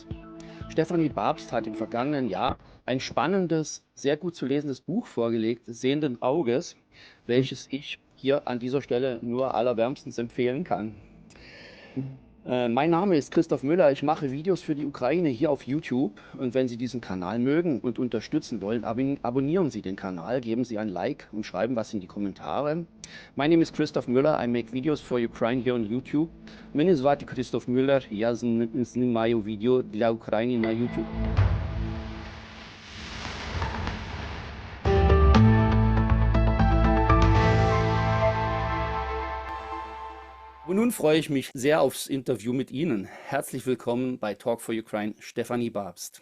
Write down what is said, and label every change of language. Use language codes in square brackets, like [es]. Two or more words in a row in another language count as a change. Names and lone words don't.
[de] Stefanie Babst hat im vergangenen Jahr ein spannendes, sehr gut zu lesendes Buch vorgelegt, Sehenden Auges, welches ich hier an dieser Stelle nur allerwärmstens empfehlen kann. Mein Name ist Christoph Müller, ich mache Videos für die Ukraine hier auf YouTube und wenn Sie diesen Kanal mögen und unterstützen wollen, abonnieren Sie den Kanal, geben Sie ein Like und schreiben was in die Kommentare. [en] My name is Christoph Müller, I make videos for Ukraine here on YouTube. [uk] Мене звати Christoph Müller, я знімаю відео для України на YouTube. [de] Und nun freue ich mich sehr aufs Interview mit Ihnen. Herzlich willkommen bei Talk for Ukraine, Stefanie Babst.